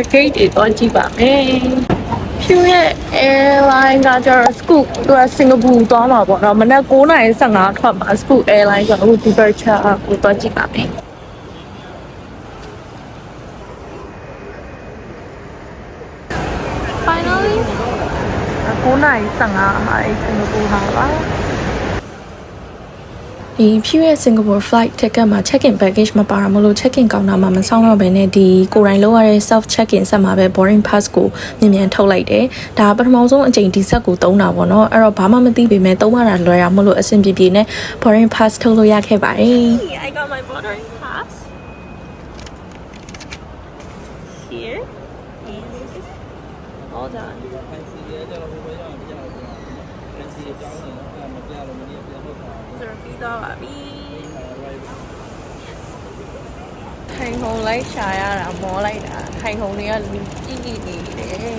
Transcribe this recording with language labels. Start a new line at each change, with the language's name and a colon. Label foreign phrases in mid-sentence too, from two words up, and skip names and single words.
Burmese: gate ကိုကြည့်ပါမယ်။ Phu ရဲ့ airline ကကျတော့ Scoot သူကစင်ကာပူသွားမှာပေါ့နော်။မနက်9:15ထွက်မှာ Scoot airline ကအခု departure ကိုသွားကြည့်ပါမယ်။ Finally 9:15မှာစင်ကာပူဟာပါဒီဖြူရဲ့ Singapore
English: flight ticket
Burmese: မှာ
English: check-in package
Burmese: မပါတာမလို့
English: check-in counter
Burmese: မှာမဆောင်တော့ဘဲနဲ့ဒီကိုယ်တိုင်လောက်ရတဲ့
English: self check-in
Burmese: ဆက်မှာပဲ
English: boarding pass
Burmese: ကိုမြန်ထုတ်လိုက်တယ်။ဒါပထမဆုံးအကြိမ်ဒီဆက်ကိုသုံးတာပေါ့နော်။အဲ့တော့ဘာမှမသိပေမဲ့သုံးရတာလွယ်ရမလို့အဆင်ပြေပြေနဲ့
English: boarding pass
Burmese: ထုတ်လို့ရခဲ့ပါတယ်။
English: I got my boarding pass here. All done.
Burmese: ပြီးတော့ပါပြီထိုင်ခုံလိုက်ရှာရတာမောလိုက်တာထိုင်ခုံတွေကလူကြီးကြီးနေတယ်